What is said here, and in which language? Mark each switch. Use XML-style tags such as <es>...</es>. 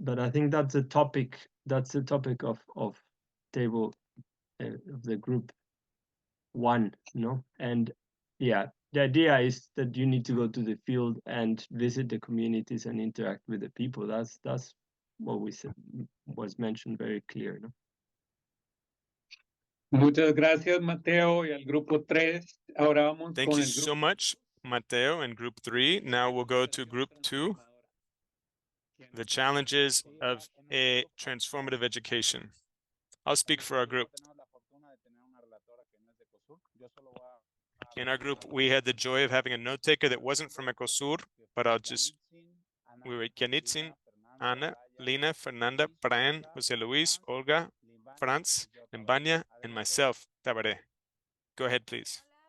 <en>But I think that's the topic of table of the group one, no? And yeah, the idea is that you need to go to the field and visit the communities and interact with the people. That's what we said, was mentioned very clear, no?</en> <es>Muchas gracias, Mateo, y al grupo 3. Ahora vamos</es> <en>Thank</en> <es>con</es> <en>you</en> <es>el grupo.</es> <en>so much, Mateo, and group 3. Now we'll go to group 2, the challenges of a transformative education. I'll speak for our group. In our group, we had the joy of having a note taker that wasn't from ECOSUR, but we were Yannitzin, Ana, Lina, Fernanda, Brian, Jose Luis, Olga, Franz, Limbania, and myself, Tabaré. Go ahead, please.</en>